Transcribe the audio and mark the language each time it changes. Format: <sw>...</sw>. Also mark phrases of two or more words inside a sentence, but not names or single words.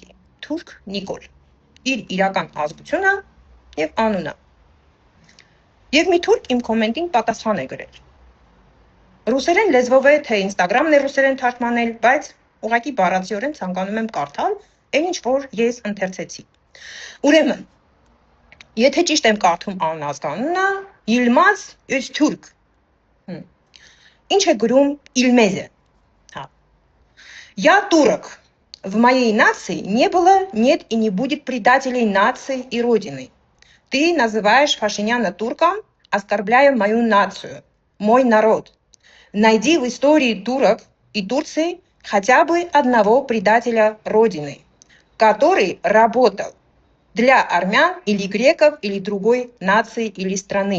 <hy>Թուրք Նիկոլ, իր իրական ազգությունը եւ անունը։ Եվ մի թուրք իմ կոմենտին պատասխան է գրել։ Ռուսերեն լեզվով է, թե Instagram-ն է ռուսերեն թարգմանել, բայց ուղղակի բառացիորեն ցանկանում եմ կարդալ, այն ինչ որ ես ընթերցեցի։ Ուրեմն, եթե ճիշտ եմ կարդում անազգանունը, Yilmaz Öztürk։ Ինչ է գրում Ilmeze։ Հա։</hy> <ru>Я турок. В моей нации не было, нет и не будет предателей нации и родины. Ты называешь Пашиняна турком, оскорбляя мою нацию, мой народ. Найди в истории турок и Турции хотя бы одного предателя родины, который работал для армян или греков или другой нации или страны.</ru>